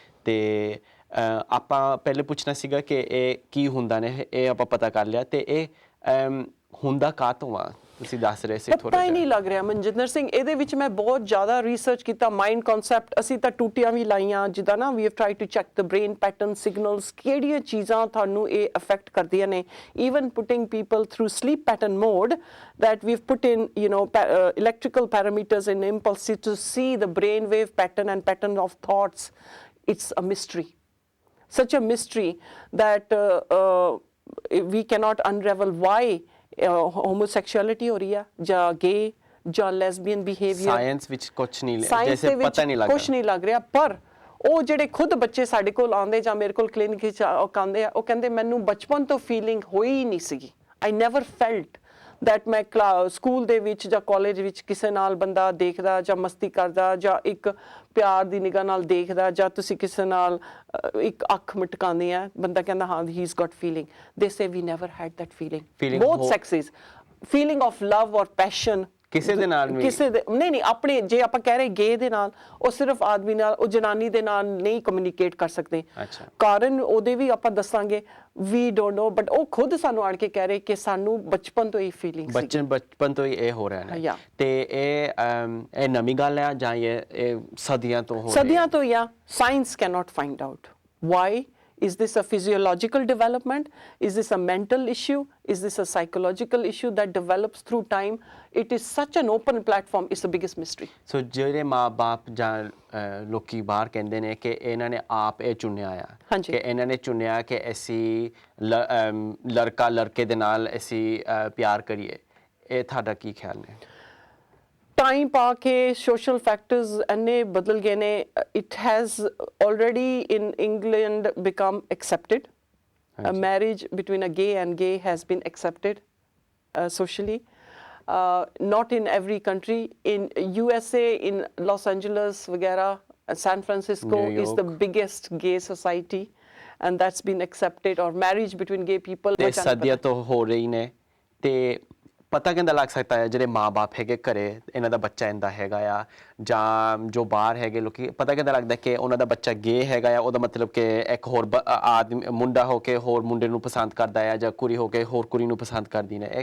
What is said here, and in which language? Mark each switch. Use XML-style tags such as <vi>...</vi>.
<pa>ਤੇ ਆਪਾਂ ਪਹਿਲੇ ਪੁੱਛਣਾ ਸੀਗਾ ਕਿ ਇਹ ਕੀ ਹੁੰਦਾ ਨੇ, ਇਹ ਆਪਾਂ ਪਤਾ ਕਰ ਲਿਆ। ਤੇ ਇਹ ਹੁੰਦਾ ਕਾਹਤੋਂ ਆ, ਤੁਸੀਂ ਦੱਸ ਰਹੇ ਸੀ ਥੋੜਾ ਪਤਾ ਹੀ ਨਹੀਂ ਲੱਗ ਰਿਹਾ ਮਨਜਿੰਦਰ ਸਿੰਘ। ਇਹਦੇ ਵਿੱਚ ਮੈਂ ਬਹੁਤ ਜ਼ਿਆਦਾ ਰਿਸਰਚ ਕੀਤਾ, ਮਾਈਂਡ ਕਨਸੈਪਟ ਅਸੀਂ ਤਾਂ ਟੂਟੀਆਂ ਵੀ ਲਾਈਆਂ, ਜਿੱਦਾਂ ਨਾ</pa> <en>we have try to check the brain pattern signals,</en> <pa>ਕਿਹੜੀਆਂ ਚੀਜ਼ਾਂ ਤੁਹਾਨੂੰ ਇਹ ਅਫੈਕਟ ਕਰਦੀਆਂ ਨੇ।</pa> <en>Even putting people through sleep pattern mode that we've put in electrical parameters and impulses to see the brain wave pattern and pattern of thoughts. It's a mystery, such a mystery that we cannot unravel why homosexuality</en> <pa>ਹੋ ਰਹੀ ਹੈ ਜਾਂ</pa> <en>Gay ਜਾਂ lesbian behaviour.</en> <pa>Science ਵਿੱਚ ਕੁਛ ਨਹੀਂ, ਜੈਸੇ ਪਤਾ ਨਹੀਂ ਲੱਗ ਰਿਹਾ, ਕੁਛ ਨਹੀਂ ਲੱਗ ਰਿਹਾ। ਪਰ ਉਹ ਜਿਹੜੇ ਖੁਦ ਬੱਚੇ ਸਾਡੇ ਕੋਲ ਆਉਂਦੇ ਜਾਂ ਮੇਰੇ ਕੋਲ ਕਲੀਨਿਕ ਵਿੱਚ ਆਉਂਦੇ ਆ, ਉਹ ਕਹਿੰਦੇ ਮੈਨੂੰ ਬਚਪਨ ਤੋਂ ਫੀਲਿੰਗ ਹੋਈ ਹੀ ਨਹੀਂ ਸੀਗੀ।</pa> <en>I never felt that</en> <pa>ਮੈਂ ਸਕੂਲ ਦੇ ਵਿੱਚ ਜਾਂ ਕਾਲਜ ਵਿੱਚ ਕਿਸੇ ਨਾਲ ਬੰਦਾ ਦੇਖਦਾ ਜਾਂ ਮਸਤੀ ਕਰਦਾ ਜਾਂ ਇੱਕ ਪਿਆਰ ਦੀ ਨਿਗਾਹ ਨਾਲ ਦੇਖਦਾ, ਜਾਂ ਤੁਸੀਂ ਕਿਸੇ ਨਾਲ ਇੱਕ ਅੱਖ ਮਟਕਾਉਂਦੇ ਆ, ਬੰਦਾ ਕਹਿੰਦਾ ਹਾਂ</pa> <en>He is got feeling. They say we never had that feeling. Both sexes feeling of love or passion</en> <pa>ਕਿਸੇ ਦੇ ਨਾਲ ਕਿਸੇ ਦੇ ਨਹੀਂ ਆਪਣੇ, ਜੇ ਆਪਾਂ ਕਹਿ ਰਹੇ ਗੇ ਦੇ ਨਾਲ, ਉਹ ਸਿਰਫ ਆਦਮੀ ਨਾਲ, ਉਹ ਜਨਾਨੀ ਦੇ ਨਾਲ ਨਹੀਂ ਕਮਿਊਨੀਕੇਟ ਕਰ ਸਕਦੇ। ਕਾਰਨ ਉਹਦੇ ਵੀ ਆਪਾਂ ਦੱਸਾਂਗੇ,</pa> <en>we don't know,</en> <pa>ਬਟ ਉਹ ਖੁਦ ਸਾਨੂੰ ਆਣ ਕੇ ਕਹਿ ਰਹੇ ਕਿ ਸਾਨੂੰ ਬਚਪਨ ਤੋਂ ਹੀ ਫੀਲਿੰਗ ਸੀ, ਬਚਪਨ ਤੋਂ ਹੀ ਇਹ ਹੋ ਰਿਹਾ ਨੇ। ਤੇ ਇਹ ਨਵੀਂ ਗੱਲ ਹੈ ਜਾਂ ਇਹ ਸਦੀਆਂ ਤੋਂ ਹੋ ਰਹੀ ਹੈ? ਸਦੀਆਂ ਤੋਂ। ਜਾਂ</pa> <en>Science cannot find out why. Is this a physiological development? Is this a mental issue? Is this a psychological issue that develops through time? It is such an open platform. It's the biggest mystery.</en> <pa>So ਜਿਹੜੇ ਮਾਂ-ਬਾਪ ਜਾਂ ਲੋਕੀ ਬਾਹਰ ਕਹਿੰਦੇ ਨੇ ਕਿ ਇਹਨਾਂ ਨੇ ਆਪ ਇਹ ਚੁਣਿਆ ਆ, ਕਿ ਇਹਨਾਂ ਨੇ ਚੁਣਿਆ ਕਿ ਅਸੀਂ ਲੜਕਾ ਲੜਕੇ ਦੇ ਨਾਲ ਅਸੀਂ ਪਿਆਰ ਕਰੀਏ, ਇਹ ਤੁਹਾਡਾ ਕੀ ਖਿਆਲ ਨੇ? ਟਾਈਮ ਪਾ ਕੇ ਸੋਸ਼ਲ ਫੈਕਟਰਸ ਇੰਨੇ ਬਦਲ ਗਏ ਨੇ।</pa> <en>It has already in England become accepted. Marriage between a gay and gay has been accepted socially. Not in every country. In USA, in Los Angeles ਵਗੈਰਾ, San Francisco is the biggest gay society and that's been accepted, or marriage between gay people.</en> <pa>ਤੇ ਸਦੀਆਂ ਤੋਂ ਹੋ ਰਹੀ ਨੇ। ਤੇ ਪਤਾ ਕਿੰਦਾ ਲੱਗ ਸਕਦਾ ਹੈ ਜਿਹੜੇ ਮਾਂ-ਬਾਪ ਹੈਗੇ ਘਰੇ, ਇਹਨਾਂ ਦਾ ਬੱਚਾ ਇੰਦਾ ਹੈਗਾ ਆ, ਜਾਂ ਜੋ ਬਾਹਰ ਹੈਗੇ ਲੋਕੀ, ਪਤਾ ਕਿੰਦਾ ਲੱਗਦਾ ਕਿ ਉਹਨਾਂ ਦਾ ਬੱਚਾ ਗੇ ਹੈਗਾ ਆ, ਉਹਦਾ ਮਤਲਬ ਕਿ ਇੱਕ ਹੋਰ ਆਦਮੀ ਮੁੰਡਾ ਹੋ ਕੇ ਹੋਰ ਮੁੰਡੇ ਨੂੰ ਪਸੰਦ ਕਰਦਾ ਆ, ਜਾਂ ਕੁੜੀ ਹੋ ਕੇ ਹੋਰ ਕੁੜੀ ਨੂੰ ਪਸੰਦ ਕਰਦੀ ਨੇ?</pa>